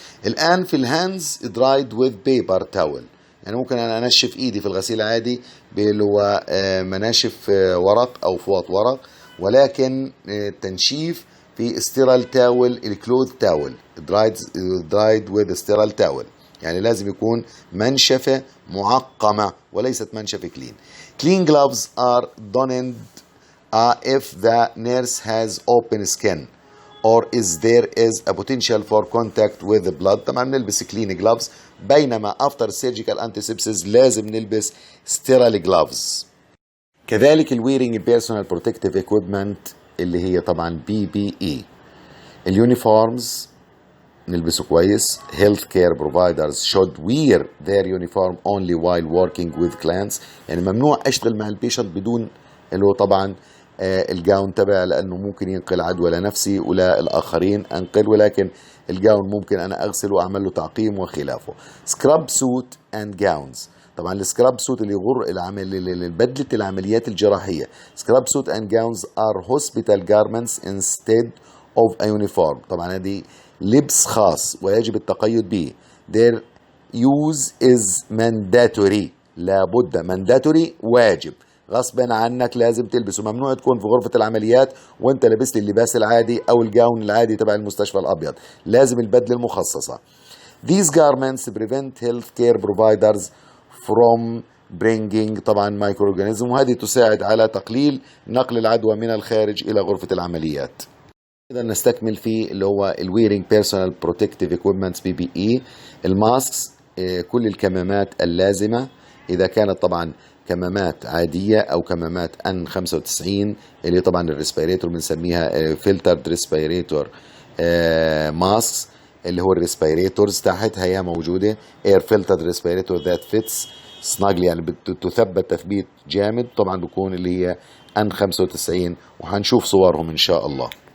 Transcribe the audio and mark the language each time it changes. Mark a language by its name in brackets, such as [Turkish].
[Arabic] الآن في الهاندز [English] dried with paper towel، [Arabic] يعني ممكن أنا أنشف إيدي في الغسيل عادي اللي هو مناشف ورق أو فوط ورق، ولكن تنشيف في sterile towel الكلوث [English] towel dried with sterile towel، [Arabic] يعني لازم يكون منشفة معقمة وليست منشفة clean. [English] Clean gloves are donned if the nurse has open skin or there is a potential for contact with the blood. [Arabic] طبعا نلبس clean gloves، بينما [English] after surgical antisepsis [Arabic] لازم نلبس sterile gloves. كذلك wearing personal protective equipment اللي هي طبعا PPE. اليونيفورمز نلبسه كويس. [English] health care providers should wear their uniform only while working with clients، [Arabic] يعني ممنوع اشتغل مع البيشنت بدون اللي هو طبعا الجاون تبع، لأنه ممكن ينقل عدوى لنفسي ولا الآخرين أنقل، ولكن الجاون ممكن أنا أغسله وأعمل له تعقيم وخلافه. سكراب سوت أند جاونز، طبعا السكراب سوت اللي يغر بدلة العمليات الجراحية. [English] scrub suit and gowns are hospital garments instead of a uniform، [Arabic] طبعا هذه لبس خاص ويجب التقيد به. [English] their use is mandatory، [Arabic] لابد mandatory واجب، غصبا عنك لازم تلبسه، ممنوع تكون في غرفة العمليات وانت لبست اللباس العادي او الجاون العادي تبع المستشفى الابيض، لازم البدلة المخصصة. [English] These garments prevent healthcare providers from bringing [Arabic] طبعا microorganisms، وهذه تساعد على تقليل نقل العدوى من الخارج الى غرفة العمليات. إذا نستكمل في اللي هو wearing personal protective equipment PPE. الماسكس، كل الكمامات اللازمة إذا كانت طبعا كمامات عادية أو كمامات N95 اللي طبعا الريسبيريتور بنسميها filtered respirator masks، اللي هو الريسبيريتورز تحت هي موجودة [English] air filtered respirator that fits snugly، [Arabic] يعني تثبت تثبيت جامد، طبعا بكون اللي هي N95، وحنشوف صورهم إن شاء الله.